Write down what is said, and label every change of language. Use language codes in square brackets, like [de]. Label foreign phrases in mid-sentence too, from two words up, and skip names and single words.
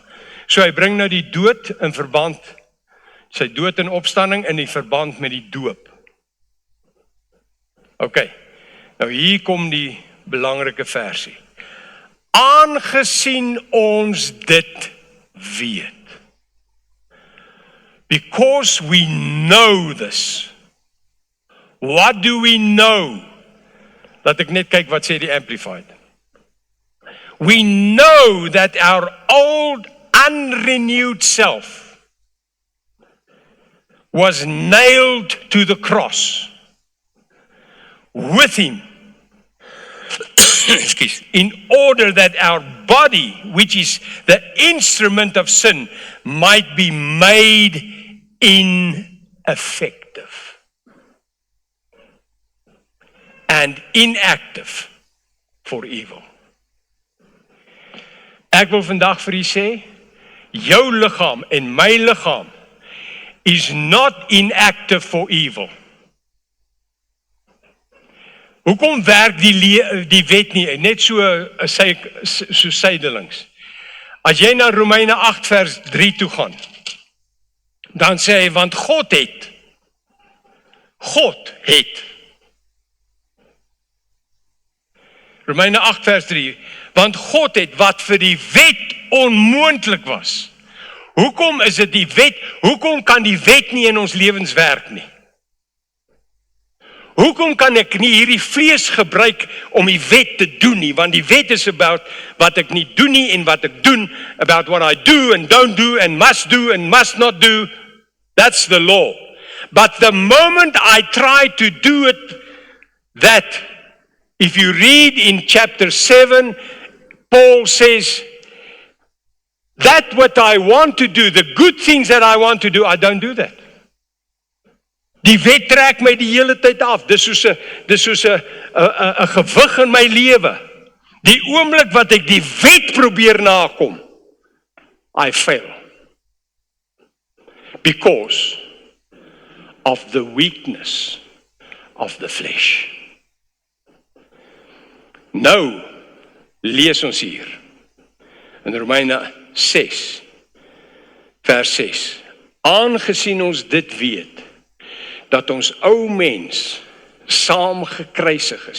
[af] So hy bring nou die dood in verband, sy dood en opstanding in die verband met die doop. OK, nou hier kom die belangrike versie. aangesien ons dit weet. [en] Because we know this. What do we know? [af] Laat ek net kyk wat sê die Amplified. [en] We know that our old unrenewed self was nailed to the cross with him. Excuse, in order that our body, which is the instrument of sin, might be made ineffective and inactive for evil. [af] Ek wil vandag vir u sê, jou liggaam en my liggaam is [en] not inactive for evil. [af] Hoekom werk die wet nie, net so sydelings? As jy na Romeine 8 vers 3 toe gaan, dan sê hy, want God het, Romeine 8 vers 3, want God het wat vir die wet onmoontlik was. Hoekom is dit die wet, hoekom kan die wet nie in ons lewens werk nie? Hoekom kan ek nie hierdie vlees gebruik om die wet te doen nie? Want die wet is about wat ek nie doen nie en wat ek doen, [en] about what I do and don't do and must not do. That's the law. But the moment I try to do it, that if you read in chapter 7, Paul says, that what I want to do, the good things that I want to do, I don't do that. [af] Die wet trek my die hele tyd af. Dis soos 'n gewig in my lewe. Die oomblik wat ek die wet probeer nakom, [en] I fail. Because of the weakness of the flesh. [af] Nou lees ons hier in Romeine 6 vers 6. Aangesien ons dit weet, dat ons ou mens saam gekruisig is.